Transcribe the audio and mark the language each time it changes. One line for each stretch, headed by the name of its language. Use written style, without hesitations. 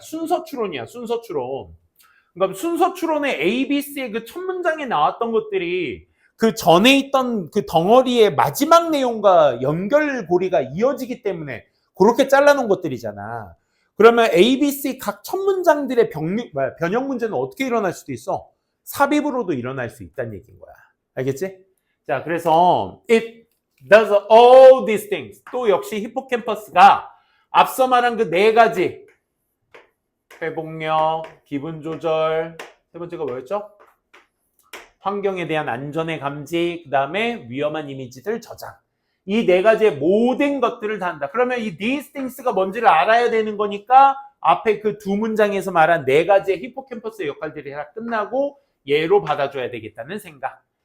Korean: 순서 추론이야, 순서 추론. 그러니까 순서 추론의 A, B, C의 그 첫 문장에 나왔던 것들이 그 전에 있던 그 덩어리의 마지막 내용과 연결고리가 이어지기 때문에 그렇게 잘라놓은 것들이잖아. 그러면 A, B, C 각 첫 문장들의 변형 문제는 어떻게 일어날 수도 있어? 삽입으로도 일어날 수 있다는 얘기인 거야. 알겠지? 자, 그래서
English: it does all these things.
Korean: 또 역시 히포캠퍼스가 앞서 말한 그 네 가지 회복력, 기분 조절, 세 번째가 뭐였죠? 환경에 대한 안전의 감지, 그 다음에 위험한 이미지들 저장. 이 네 가지의 모든 것들을 다 한다. 그러면 이
English: these things
Korean: 가 뭔지를 알아야 되는 거니까 앞에 그 두 문장에서 말한 네 가지의 히포캠퍼스의 역할들이 다 끝나고 얘로 받아줘야 되겠다는 생각.